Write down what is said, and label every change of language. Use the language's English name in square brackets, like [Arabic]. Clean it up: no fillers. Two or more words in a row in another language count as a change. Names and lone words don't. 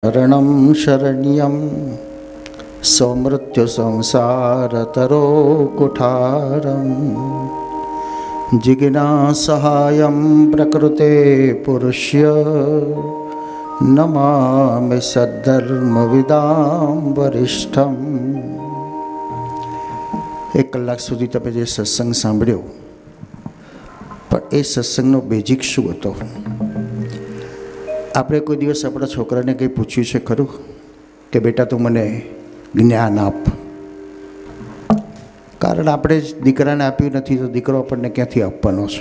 [Sanskrit] शरणं शरण्यं सौमृत्युसंसारतरो कुठारं जिज्ञासहायं प्रकृते पुरुष्य नमामि सद्धर्मविदां वरिष्ठं। [Gujarati] 1 કલાક સુધી તમે જે સત્સંગ સાંભળ્યો, પણ એ સત્સંગનો બેઝિક શું હતો? આપણે કોઈ દિવસ આપણા છોકરાને કંઈ પૂછ્યું છે ખરું કે બેટા તું મને જ્ઞાન આપ? કારણ આપણે જ દીકરાને આપ્યું નથી તો દીકરો આપણને ક્યાંથી આપવાનો છે?